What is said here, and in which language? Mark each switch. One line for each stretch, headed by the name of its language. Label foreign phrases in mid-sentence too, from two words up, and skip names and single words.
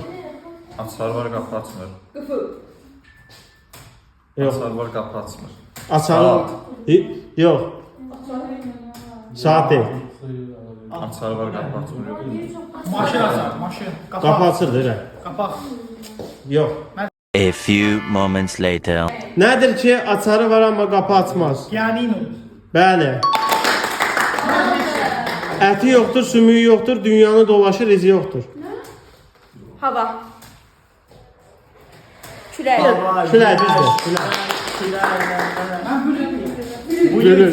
Azerbaijani: Açar var, qapı açmır. Yox, Açar var, qapı açmır. açarı... Saat. Yox. Saat deyil. Açar var, qapı açmır. Maşın açar, maşın. Qapı açırdır, elə. Qapaq. Yox.
English: A few moments later.
Azerbaijani: Nədir ki, açarı var amma qapı açmaz? Pianino. Bəli. Əti yoxdur, sümüyü yoxdur, dünyanı dolaşır, izi yoxdur. Hava. Külək. Külək düzdür, külək. Gülür.